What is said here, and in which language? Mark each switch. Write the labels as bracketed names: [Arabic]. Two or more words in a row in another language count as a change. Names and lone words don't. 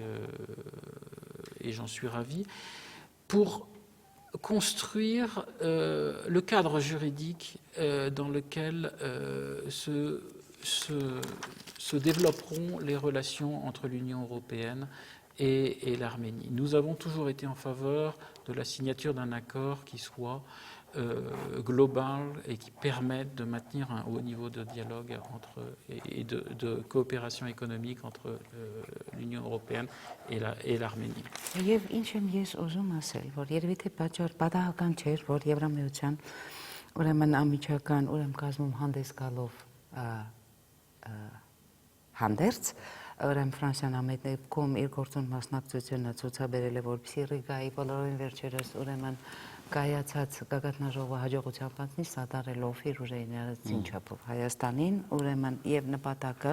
[French] et j'en suis ravi, pour construire le cadre juridique dans lequel se développeront les relations entre l'Union européenne et l'Arménie. Nous avons toujours été en faveur de la signature d'un accord qui soit global et qui permette de maintenir un haut niveau de dialogue et de coopération économique entre l'Union européenne et l'Arménie. [Armenian] Եվ ինչ եմ ես ուզում ասել, որ երևի թե պատահական չէր, որ Եվրամիության ուրեմն ամիջական ուրեմն կազմում հանդես գալով հանդերձ ուրեմն Ֆրանսիան ամենեքում իր գործուն մասնակցությունը ցուցաբերել է, որպեսզի Ռիգայի բոլորին վերջերս ուրեմն կայացած գագաթնաժողովը հաջողությամբ անցնի սատարելով իր ուժերին չափով Հայաստանին, ուրեմն եւ նպատակը